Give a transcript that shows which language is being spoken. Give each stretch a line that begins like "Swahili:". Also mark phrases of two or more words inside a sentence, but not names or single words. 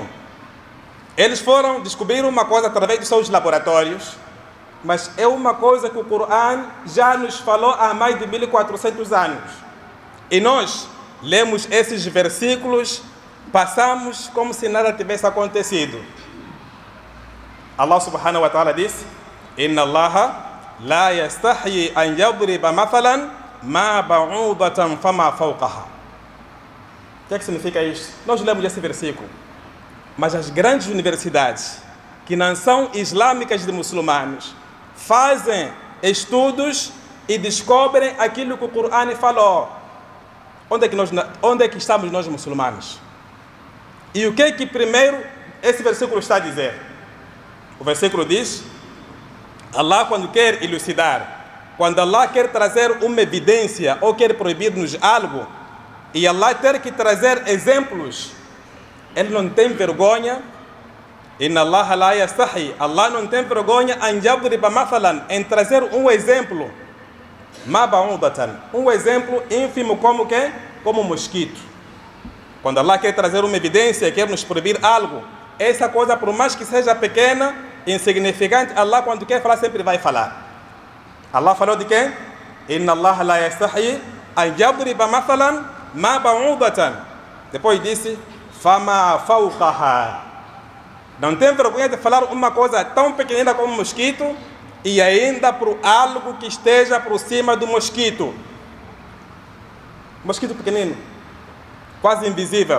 Portuguese: Eles foram descobrir uma coisa através dos seus laboratórios, mas é uma coisa que o Corão já nos falou há mais de 1400 anos. E nós lemos esses versículos, passamos como se nada tivesse acontecido.
Arabic: الله سبحانه وتعالى disse: إن الله لا يستحيي أن يضرب مثلا ما بعوضة فما فوقها.
Portuguese: O que é que significa isto? Nós lemos esse versículo, mas as grandes universidades, que não são islâmicas de muçulmanos, fazem estudos e descobrem aquilo que o Corão falou. Onde é que estamos nós muçulmanos? E o que é que primeiro esse versículo está a dizer? O versículo diz: Allah, quando quer elucidar, quando Allah quer trazer uma evidência ou quer proibir-nos algo, e Allah ter que trazer exemplos, Ele não tem vergonha.
Arabic: إن الله لا يستحي,
Portuguese: Allah não tem vergonha em trazer um exemplo. Um exemplo ínfimo como que? Como mosquito. Quando Allah quer trazer uma evidência, quer nos proibir algo, essa coisa, por mais que seja pequena, insignificante, Allah, quando quer falar, sempre vai falar. Allah falou de quem?
Arabic: إن الله لا يستحي أن يضرب مثلا ما بعوضة.
Portuguese: Depois disse:
Arabic: فما فوقها.
Portuguese: Não tem vergonha de falar uma coisa tão pequenina como um mosquito e ainda por algo que esteja por cima do mosquito. Mosquito pequenino, quase invisível.